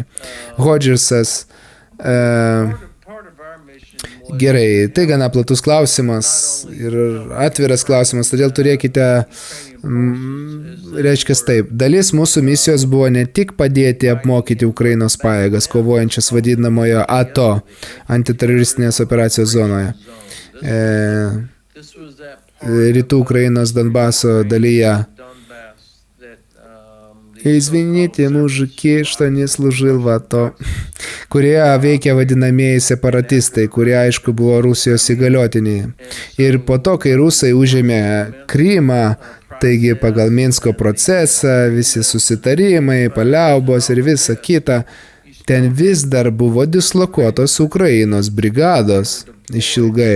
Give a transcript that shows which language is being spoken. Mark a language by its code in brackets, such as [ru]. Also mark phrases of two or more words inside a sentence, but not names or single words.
[lt] Hodžersas, gerai, tai gana platus klausimas ir atviras klausimas, todėl turėkite reiškia taip, dalis mūsų misijos buvo ne tik padėti apmokyti Ukrainos pajėgas, kovojančias vadinamojo ATO, antiteroristinės operacijos zonoje, rytų Ukrainos Donbaso dalyje. [ru] Извините, мужики, что не служил в АТО, [lt] kurie veikia vadinamieji separatistai, kurie aišku buvo Rusijos įgaliotiniai. Ir po to, kai rusai užėmė Krymą, taigi pagal Minsko procesą, visi susitarimai, paliaubos ir visa kita, ten vis dar buvo dislokuotos Ukrainos brigados išilgai.